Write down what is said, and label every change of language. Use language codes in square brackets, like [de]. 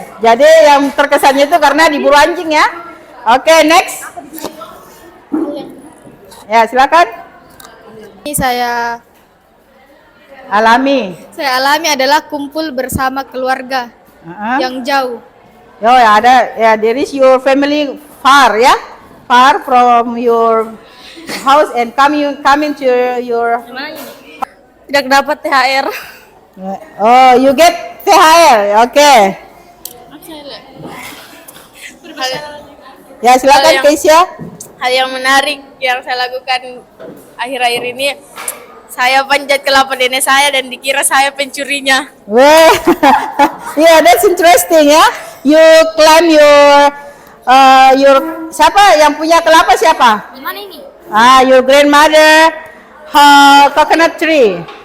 [id] Jadi yang terkesannya itu karena diburu anjing ya. [en] Oke, next. [id] Ya, silakan. Ini saya alami adalah kumpul bersama keluarga yang jauh. [en] Oh ya, there is your family far ya, far from your house and coming to your. [id] Tidak dapat THR. [en] Oh, you get THR, oke. [id] Ya, silakan Keisha. Hal yang menarik yang saya lakukan akhir-akhir ini, saya panjat ke lapak nenek saya dan dikira saya pencurinya. [en] Well, yeah, that's interesting ya. You climb your [id] siapa yang punya kelapa siapa? Gimana ini? [en] Your grandmother coconut tree.